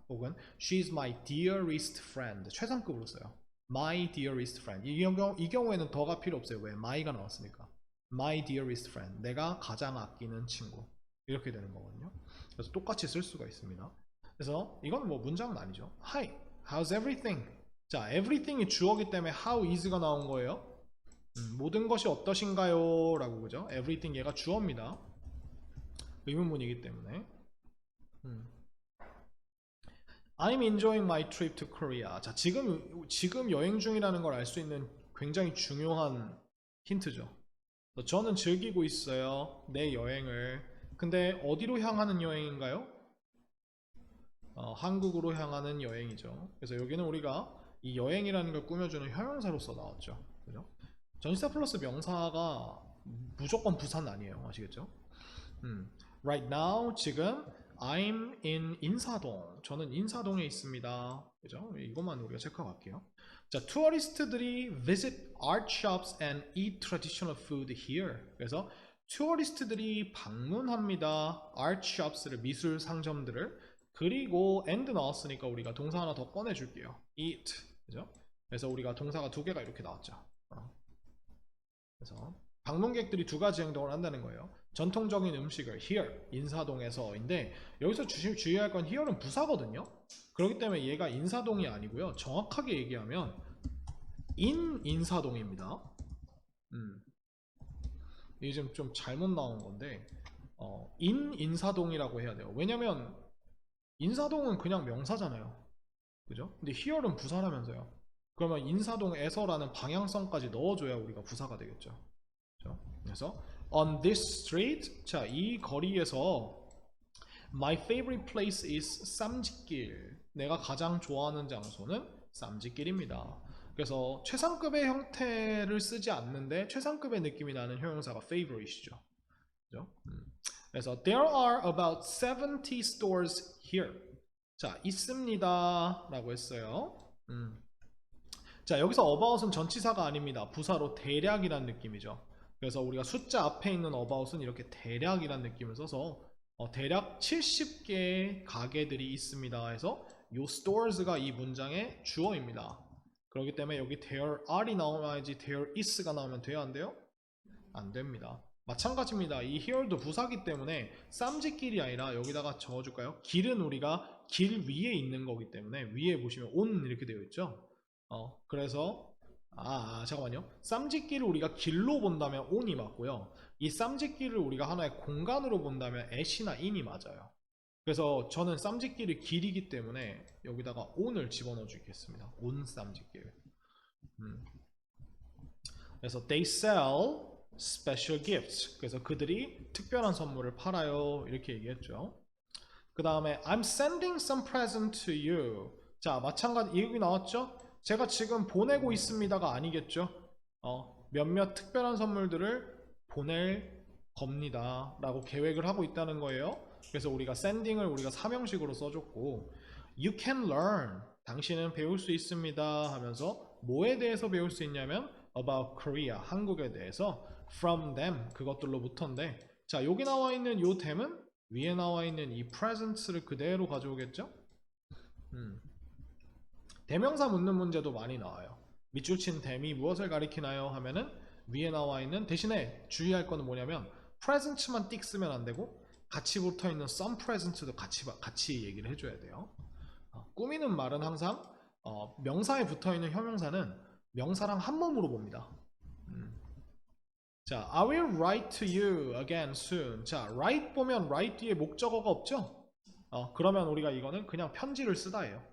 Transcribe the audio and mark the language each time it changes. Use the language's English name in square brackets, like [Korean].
[Korean] 혹은 [English] She is my dearest friend. [Korean] 최상급으로 써요. [English] My dearest friend. [Korean] 이 경우에는 더가 필요 없어요. 왜? my가 나왔으니까. [English] My dearest friend. [Korean] 내가 가장 아끼는 친구. 이렇게 되는 거거든요. 그래서 똑같이 쓸 수가 있습니다. 그래서 이건 뭐 문장은 아니죠. [English] Hi, how's everything? [Korean] 자, everything이 주어기 때문에 how is가 나온 거예요. 모든 것이 어떠신가요? 라고 그죠? everything 얘가 주어입니다. 의문문이기 때문에. [English] I'm enjoying my trip to Korea. [Korean] 자, 지금 여행 중이라는 걸 알 수 있는 굉장히 중요한 힌트죠. 저는 즐기고 있어요. 내 여행을. 근데 어디로 향하는 여행인가요? 한국으로 향하는 여행이죠. 그래서 여기는 우리가 이 여행이라는 걸 꾸며주는 형용사로서 나왔죠. 그죠? 전치사 플러스 명사가 무조건 부사는 아니에요. 아시겠죠? [English] Right now, [Korean] 지금 [English] I'm in 인사동. [Korean] 저는 인사동에 있습니다. 그죠? 이것만 우리가 체크하고 갈게요. 자, 투어리스트들이 [English] visit art shops and eat traditional food here. [Korean] 그래서 투어리스트들이 방문합니다. art shops를 미술 상점들을. 그리고 and 나왔으니까 우리가 동사 하나 더 꺼내줄게요. eat. 그죠? 그래서 우리가 동사가 두 개가 이렇게 나왔죠. 그래서 방문객들이 두 가지 행동을 한다는 거예요. 전통적인 음식을 here, 인사동에서인데 여기서 주의할 건 here는 부사거든요. 그렇기 때문에 얘가 인사동이 아니고요. 정확하게 얘기하면 in 인사동입니다. 이게 좀 잘못 나온 건데 in 인사동이라고 해야 돼요. 왜냐면 인사동은 그냥 명사잖아요. 그죠? 근데 here는 부사라면서요. 그러면 인사동에서라는 방향성까지 넣어줘야 우리가 부사가 되겠죠. 그죠? 그래서 [English] on this street, [Korean] 자, 이 거리에서 [English] my favorite place is 쌈짓길. [Korean] 내가 가장 좋아하는 장소는 쌈짓길입니다. 그래서 최상급의 형태를 쓰지 않는데 최상급의 느낌이 나는 형용사가 favorite이죠. 그죠? [English] 그래서 there are about 70 stores here. [Korean] 자, 있습니다 라고 했어요. 자, 여기서 about은 전치사가 아닙니다. 부사로 대략이란 느낌이죠. 그래서 우리가 숫자 앞에 있는 about은 이렇게 대략이란 느낌을 써서 대략 70개의 가게들이 있습니다 해서 이 stores가 이 문장의 주어입니다. 그렇기 때문에 여기 there are이 나와야지 there is가 나오면 돼요? 안 돼요? 안 됩니다. 마찬가지입니다. 이 here도 부사기 때문에 쌈짓길이 아니라 여기다가 적어줄까요? 길은 우리가 길 위에 있는 거기 때문에 위에 보시면 on 이렇게 되어 있죠. 그래서 잠깐만요. 쌈짓길을 우리가 길로 본다면 on이 맞고요. 이 쌈짓길을 우리가 하나의 공간으로 본다면 at이나 in이 맞아요. 그래서 저는 쌈짓길이 길이기 때문에 여기다가 on을 집어넣어 주겠습니다. [English] on 쌈짓길. 그래서 they sell special gifts. [Korean] 그래서 그들이 특별한 선물을 팔아요. 이렇게 얘기했죠. [English] 그 다음에 I'm sending some present to you. [Korean] 자, 마찬가지 여기 나왔죠? 제가 지금 보내고 있습니다가 아니겠죠? 몇몇 특별한 선물들을 보낼 겁니다 라고 계획을 하고 있다는 거예요. 그래서 우리가 sending을 우리가 사명식으로 써줬고 [English] You can learn. [Korean] 당신은 배울 수 있습니다 하면서 뭐에 대해서 배울 수 있냐면 [English] about Korea. [Korean] 한국에 대해서 [English] from them. [Korean] 그것들로부터인데 자, 여기 나와 있는 요 them은 위에 나와 있는 이 presents를 그대로 가져오겠죠? 대명사 묻는 문제도 많이 나와요. 밑줄 친 them이 무엇을 가리키나요? 하면은 위에 나와 있는 대신에 주의할 거는 뭐냐면 presents만 띡 쓰면 안 되고 같이 붙어 있는 some presents도 같이 얘기를 해줘야 돼요. 꾸미는 말은 항상 명사에 붙어 있는 형용사는 명사랑 한 몸으로 봅니다. [English] 자, I will write to you again soon. [Korean] 자, write 보면 write 뒤에 목적어가 없죠? 그러면 우리가 이거는 그냥 편지를 쓰다예요.